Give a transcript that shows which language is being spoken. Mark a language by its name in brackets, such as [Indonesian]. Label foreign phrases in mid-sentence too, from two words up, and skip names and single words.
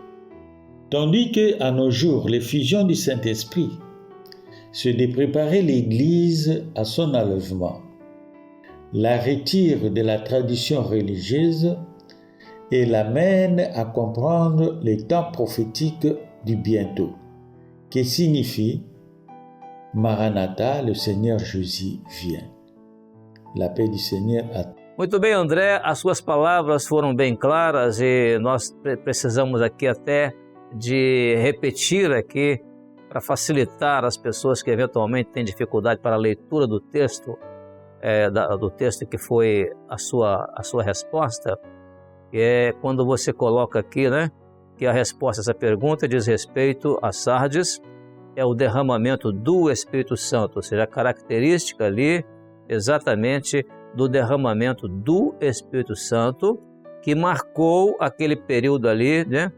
[French] Tandis qu'à nos jours, l'effusion du Saint-Esprit, c'est de préparer l'Église à son enlèvement, la retire de la tradition religieuse et l'amène à comprendre le temps prophétique du bientôt, qui signifie Maranatha, le Seigneur Jésus vient. La paix du Seigneur a... [Portuguese] Muito bem, André, as suas palavras foram bem claras e nós precisamos aqui até de repetir aqui para facilitar as pessoas que eventualmente têm dificuldade para a leitura do texto, do texto que foi a sua resposta, que é quando você coloca aqui, né, que a resposta a essa pergunta diz respeito a Sardes, é o derramamento do Espírito Santo, ou seja, a característica ali exatamente do derramamento do Espírito Santo que marcou aquele período ali, né?